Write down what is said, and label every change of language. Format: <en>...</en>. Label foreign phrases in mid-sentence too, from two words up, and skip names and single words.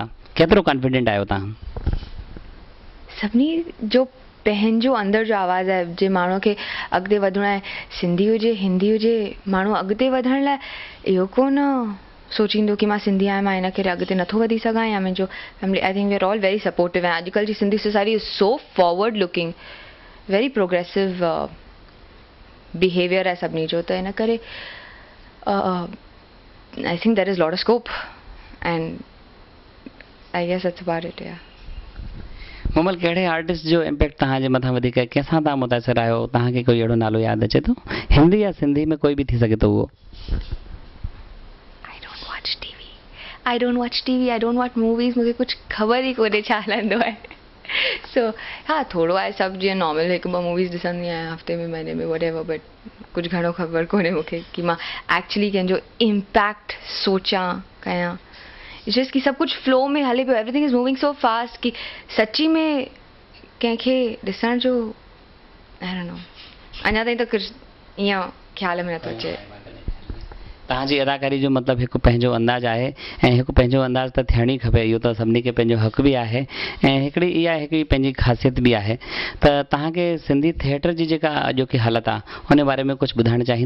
<sd>केतिरो कॉन्फिडेंट आहियो तव्हां? सभिनी जो पंहिंजो अंदर जो आवाज़ आहे। जे माण्हू खे अॻिते वधिणो आहे, सिंधी हुजे हिंदी हुजे, माण्हू अॻिते वधण लाइ इहो कोन सोचींदो कि मां सिंधी आहियां, मां हिन करे अॻिते नथो वधी सघां या मुंहिंजो फैमिली।</sd> <en>I think we are all very supportive</en> <sd>ऐं अॼुकल्ह जी</sd> <en>Sindhi society is so forward looking, very progressive behavior</en> <sd>आहे सभिनी जो, त इन करे</sd> <en>I think there is lot of scope and I guess that's about it. या</en> <sd>मूमल, कहिड़े आर्टिस्ट जो इम्पैक्ट तव्हांजे मथां वधीक आहे? कंहिंसां तव्हां मुतासिर आहियो? तव्हांखे कोई अहिड़ो नालो यादि अचे थो? हिंदी या सिंधी में कोई बि थी सघे थो उहो।</sd> <en>I don't watch TV, I don't watch movies,</en> <sd>मूंखे कुझु ख़बर ई कोन्हे छा हलंदो आहे। सो हा, थोरो आहे सभु, जीअं नॉर्मल 1-2 मूवीज़ ॾिसंदी आहियां हफ़्ते में, महीने में,</sd> <en>whatever, but</en> <sd>कुझु घणो ख़बर कोन्हे मूंखे कि मां एक्चुअली कंहिंजो इम्पैक्ट सोचां कयां। जस्ट कि सभु कुझु फ्लो में हले पियो,</sd> <en>everything is moving so fast</en> <sd>कि सची में कंहिंखे ॾिसण जो</sd> <en>I don't know.</en> <sd>अञा ताईं त कुझु ईअं ख़्याल में नथो अचे। तव्हांजी अदाकारी जो मतिलबु हिकु पंहिंजो अंदाज़ आहे ऐं हिकु पंहिंजो अंदाज़ त थियण ई खपे, इहो त सभिनी खे पंहिंजो हक़ बि आहे ऐं हिकिड़ी इहा हिकिड़ी पंहिंजी ख़ासियत बि आहे। त तव्हांखे सिंधी थिएटर जी जेका अॼोकी हालत आहे हुन बारे में कुझु ॿुधाइणु चाहींदा?</sd>